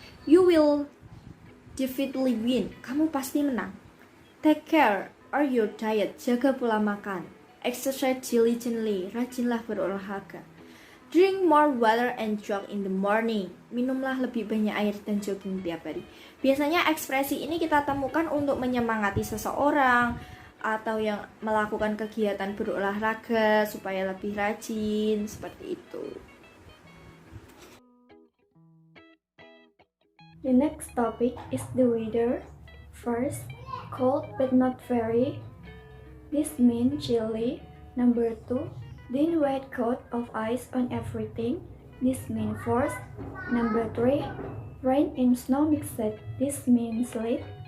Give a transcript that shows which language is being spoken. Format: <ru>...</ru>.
<en>You will definitely win.</en> <id>Kamu pasti menang.</id> <en>Take care of your diet.</en> <id>Jaga pola makan.</id> <en>Exercise diligently.</en> <id>Rajinlah berolahraga.</id> <en>Drink more water and jog in the morning.</en> <id>Minumlah lebih banyak air dan jogging tiap hari. Biasanya ekspresi ini kita temukan untuk menyemangati seseorang atau yang melakukan kegiatan berolahraga supaya lebih rajin, seperti itu.</id> <en>The next topic is the weather. First, cold but not very. This means chilly. Number 2, thin white coat of ice on everything. This means force. Number 3, rain and snow mixed. This means sleet.</en>